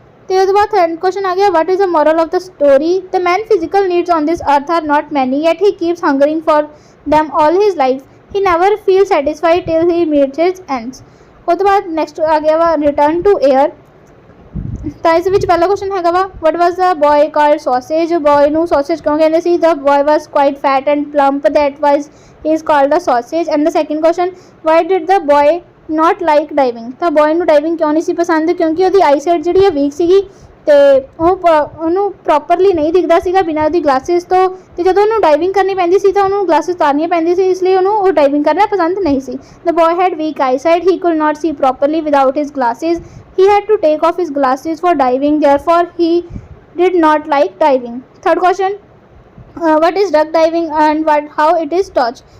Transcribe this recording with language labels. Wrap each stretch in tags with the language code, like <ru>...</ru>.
<pa>ਤੇ ਉਹਦੇ ਬਾਅਦ</pa> <en>3rd question ਆ ਗਿਆ, what is the moral of the story। the man physical needs on this earth are not many, yet he keeps hungering for them all his life, he never feels satisfied till he meets his ends।</en> <pa>ਉਹ ਤੋਂ ਬਾਅਦ next ਆ ਗਿਆ ਵਾ return to air. ਤਾਂ ਇਸ ਵਿੱਚ ਪਹਿਲਾ ਕੁਐਸਚਨ ਹੈਗਾ ਵਾ,</pa> <en>what was the boy called sausage।</en> <pa>Boy ਨੂੰ sausage ਕਿਉਂ ਕਹਿੰਦੇ ਸੀ।</pa> <en>the boy was quite fat and plump, that was he is called the sausage। and the second question, why did the boy not like diving।</en> <pa>ਤਾਂ boy ਨੂੰ diving ਕਿਉਂ ਨਹੀਂ ਸੀ ਪਸੰਦ, ਕਿਉਂਕਿ ਉਹਦੀ ਆਈਸਾਈਟ ਜਿਹੜੀ ਹੈ ਵੀਕ ਸੀਗੀ ਤੇ ਉਹਨੂੰ ਪ੍ਰੋਪਰਲੀ ਨਹੀਂ ਦਿਖਦਾ ਸੀਗਾ ਬਿਨਾਂ ਉਹਦੀ ਗਲਾਸਿਸ ਤੋਂ, ਤੇ ਜਦੋਂ ਉਹਨੂੰ ਡਾਈਵਿੰਗ ਕਰਨੀ ਪੈਂਦੀ ਸੀ ਤਾਂ ਉਹਨੂੰ ਗਲਾਸਿਸ ਉਤਾਰਨੀਆਂ ਪੈਂਦੀ ਸੀ, ਇਸ ਲਈ ਉਹਨੂੰ ਉਹ ਡਾਈਵਿੰਗ ਕਰਨਾ ਪਸੰਦ ਨਹੀਂ ਸੀ।</pa> <en>The boy had weak eyesight, he could not see properly without his glasses, he had to take off his glasses for diving, therefore he did not like diving। third question, what is duck diving and how it is taught।</en>